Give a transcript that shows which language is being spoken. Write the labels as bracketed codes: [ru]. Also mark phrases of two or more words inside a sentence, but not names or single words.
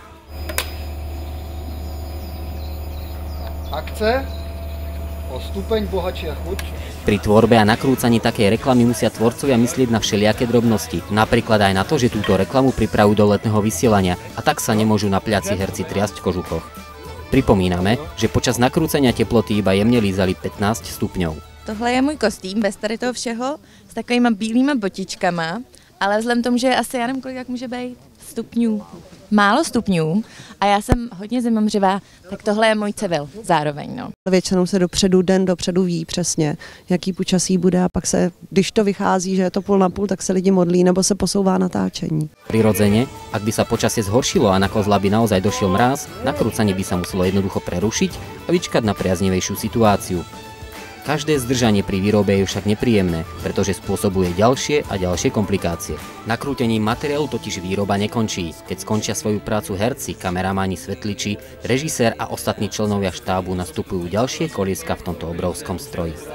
[sk] Akce o stupeň bohatšia chuť. Pri tvorbe a nakrúcaní takej reklamy musia tvorcovia myslieť na všelijaké drobnosti, napríklad aj na to, že túto reklamu pripravujú do letného vysielania a tak sa nemôžu na pľaci herci triasť v kožuchoch. Pripomíname, že počas nakrúcenia teploty iba jemne lízali 15 stupňov. [cs] Tohle je můj kostým bez tady toho všeho s takovýma bílýma botičkama, ale vzhledem tomu, že je asi, já nevím, kolik jak může být stupňů. Málo stupňů a já jsem hodně zimomřivá, tak tohle je můj civil zároveň. No. Většinou se den dopředu ví přesně, jaký počasí bude a pak se, když to vychází, že je to půl na půl, tak se lidi modlí nebo se posouvá natáčení. [sk] Prirodzene, ak by sa počasie zhoršilo a na kozla by naozaj došiel mráz, nakrúcanie by sa muselo jednoducho prerušiť a vyčkať na priaznivejšiu situáciu. Každé zdržanie pri výrobe je však nepríjemné, pretože spôsobuje ďalšie a ďalšie komplikácie. Nakrútením materiálu totiž výroba nekončí. Keď skončia svoju prácu herci, kameramáni, svetliči, režisér a ostatní členovia štábu, nastupujú ďalšie kolieska v tomto obrovskom stroji.